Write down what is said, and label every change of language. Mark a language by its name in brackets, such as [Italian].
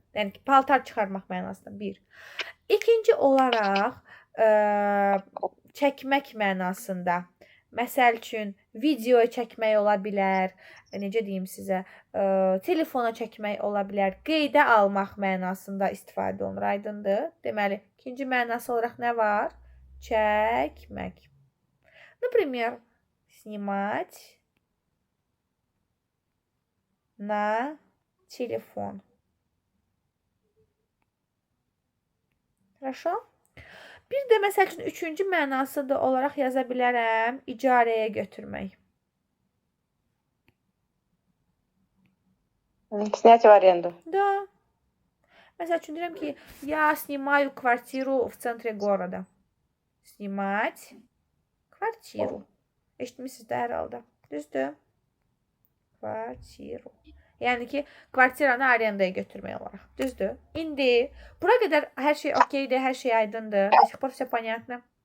[Azerbaijani] Yəni ki, paltar çıxarmaq mənasında bir. İkinci olaraq çəkmək mənasında. Məsəl üçün, video çəkmək ola bilər, necə deyim sizə, telefona çəkmək ola bilər, qeydə almaq mənasında istifadə olunur, aydındır? Deməli, ikinci mənası olaraq nə var? Çəkmək. [Russian] Например, снимать на телефон. Хорошо? [Azerbaijani] Bir də məsəl üçün üçüncü mənası da olaraq yaza bilərəm, icarəyə götürmək. [Russian] Снять в аренду. Да. [Azerbaijani] Məsəl üçün deyirəm ki, [Russian] я снимаю квартиру в центре города. Снимать kvartiru. [Azerbaijani] Eşitmişsiniz də hər halda. Düzdür? Kvartiru. Yəni ki, kvartiranı arendaya götürmək olaraq. Düzdür? İndi bura qədər hər şey okeydir, hər şey aydındır. [Russian] До сих пор все понятно.